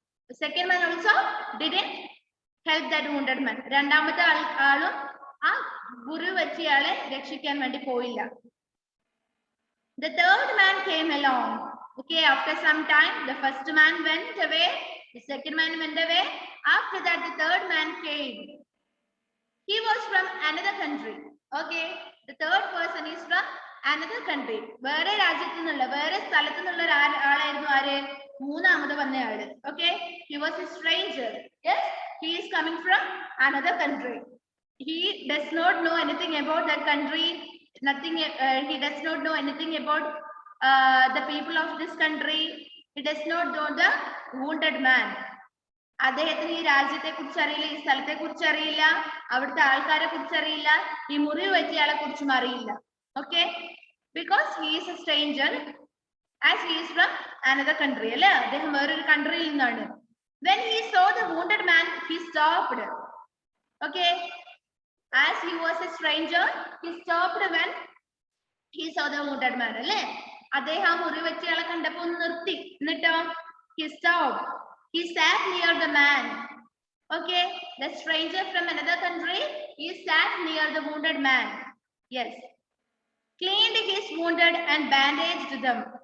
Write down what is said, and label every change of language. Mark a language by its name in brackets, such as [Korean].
[English] The second man also didn't help that wounded man. [Malayalam] രണ്ടാമത്തെ ആളും ആ മുറിവ് വെച്ചയാളെ രക്ഷിക്കാൻ വേണ്ടി പോയില്ല. [English] The third man came along. Okay, after some time, the first man went away, the second man went away. After that, the third man came. He was from another country. Okay, the third person is from another country. [Malayalam] വേറെ രാജ്യത്തു നിന്നുള്ള വേറെ സ്ഥലത്തു നിന്നുള്ള ആളായിരുന്നു ആര്? മൂന്നാമത് വന്നയാള്. [English] Okay, he was a stranger. Yes, he is coming from another country. He does not know anything about that country. Nothing. He does not know anything about the people of this country. He does not know the wounded man. [Malayalam] അദ്ദേഹത്തിന് ഈ രാജ്യത്തെ കുറിച്ച് അറിയില്ല, ഈ സ്ഥലത്തെ കുറിച്ച് അറിയില്ല, അവിടുത്തെ ആൾക്കാരെ കുറിച്ച് അറിയില്ല, ഈ മുറിവ് പറ്റിയയാളെ കുറിച്ചും അറിയില്ല. [English] Okay, because he is a stranger as he is from another country. [Malayalam] അല്ലെ, അദ്ദേഹം വേറൊരു കൺട്രിയിൽ നിന്നാണ്. [English] When he saw the wounded man, he stopped. Okay, as he was a stranger, he stopped when he saw the wounded man. [Malayalam] അല്ലെ, അദ്ദേഹം ആ മുറിവ് പറ്റിയയാളെ കണ്ടപ്പോ ഒന്ന് നിർത്തി. [English] എന്നിട്ടോ he stopped. He sat near the man. Okay, the stranger from another country, he sat near the wounded man. Yes, cleaned his wounded and bandaged them.